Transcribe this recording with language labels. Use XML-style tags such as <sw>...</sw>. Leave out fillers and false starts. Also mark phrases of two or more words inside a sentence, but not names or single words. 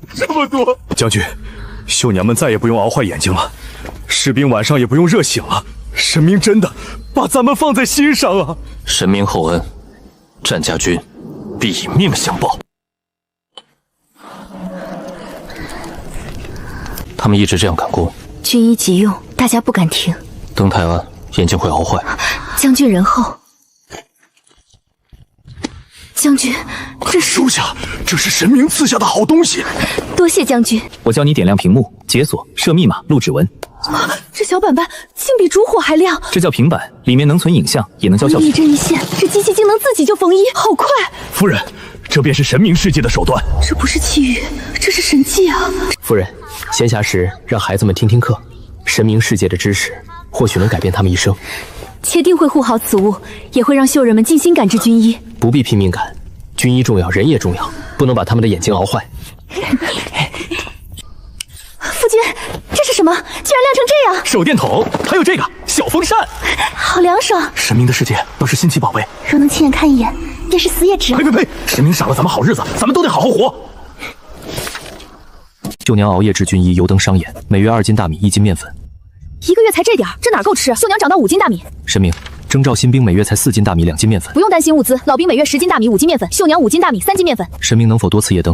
<zh>將軍，秀娘們再也不用熬壞眼睛了，士兵晚上也不用熱醒了。神明真的把咱們放在心上啊！神明厚恩，战家軍必以命相報。他們一直這樣趕工，軍醫急用，大家不敢停。登台湾，眼睛會熬壞。將軍仁厚。將軍，這是收下，這是神明賜下的好東西。多謝將軍。我教你點亮屏幕、解鎖、設密碼、錄指紋。這小板板竟比燭火還亮。這叫平板，裡面能存影像，也能教教学。一針一線，這機器竟能自己就縫衣，好快！夫人，這便是神明世界的手段。這不是奇遇，這是神蹟啊！夫人，閒暇時讓孩子們聽聽課，神明世界的知識或許能改變他們一生。妾定會護好此物，也會讓秀人們盡心趕制軍醫。不必拼命趕，軍醫重要，人也重要，不能把他們的眼睛熬壞。夫君，這是什么？居然亮成這樣！手電筒，還有這個小風扇，好涼爽。神明的世界都是新奇寶貝，若能親眼看一眼，便是死也值了。呸！神明賞了咱們好日子，咱們都得好好活。秀娘熬夜制軍醫，油燈傷眼，每月2斤大米，1斤麵粉。 1個月才這點，這哪夠吃？秀娘漲到5斤大米。神明，徵召新兵每月才4斤大米，2斤麵粉。不用擔心物資，老兵每月10斤大米，5斤麵粉。秀娘5斤大米，3斤麵粉。神明能否多賜夜燈？</zh>